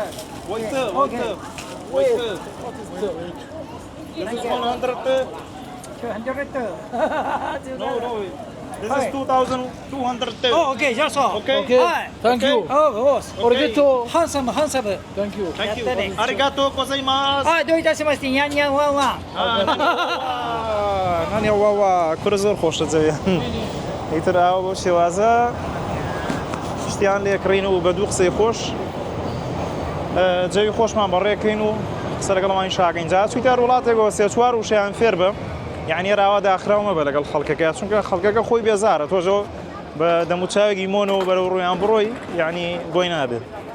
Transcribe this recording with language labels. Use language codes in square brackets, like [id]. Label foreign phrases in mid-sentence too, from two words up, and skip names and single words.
[en] What is the this is 100 200. no This is 2,230. Oh, okay, just so. Okay. Okay. Hi. Thank you. Oh, boss. Arigato. Handsome, handsome. Thank you. Thank you. [ja] やったね。ありがとうございます. はい、どういたしまして、ニャンニャンワンワン。 [ckb] نانی واوا کور زۆر خۆشە جەویان ئیتر ئاوە بۆ شێوازە شتیان لێکڕین و بە دوو قسەی خۆش جەوی خۆشمان بەڕێکەین و قسە لەگەڵمان شاکەین جا چوویتە وڵاتێکەوە سێ چوار وشەیان فێر بە یعنی ڕاوا داخراومە بە لەگەڵ خەڵکەکە چونکە خەڵکەکە خۆی بێزارە تۆژەوە بە دەموچاوێکی مۆنەوە بەرەو ڕوویان بڕۆی یعنی بۆی نابێت